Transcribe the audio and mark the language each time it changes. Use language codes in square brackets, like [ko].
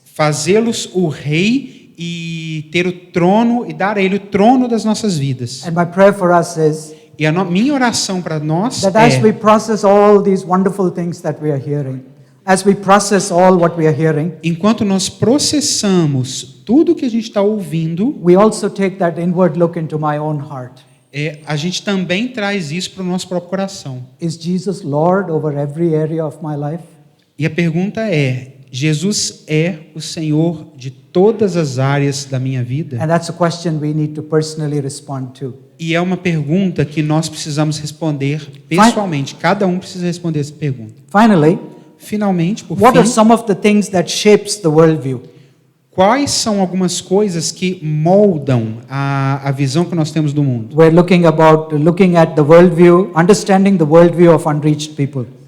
[pt] Fazê-los o rei e ter o trono e dar a ele o trono das nossas vidas. [en] And my prayer for us is [pt] E a minha oração para nós [en] that as we [pt] é: [en] process all these wonderful things that we are hearing, as we process all what we are hearing, [pt] enquanto nós processamos tudo que a gente está ouvindo, [en] we also take that inward look into my own heart. [pt] a gente também traz isso para o nosso próprio coração. [en] Is Jesus Lord over every area of my life? [pt] E a pergunta é: Jesus é o Senhor de todas as áreas da minha vida? [en] And that's a question we need to personally respond to. [pt] E é uma pergunta que nós precisamos responder pessoalmente. Cada um precisa responder essa pergunta. [en] Finally, [pt] Finalmente, por [en] what are [pt] fim, [en] some of the things that shapes the worldview? [pt] quais são algumas coisas que moldam a visão que nós temos do mundo? [en] We're looking at the worldview, understanding the worldview of unreached people.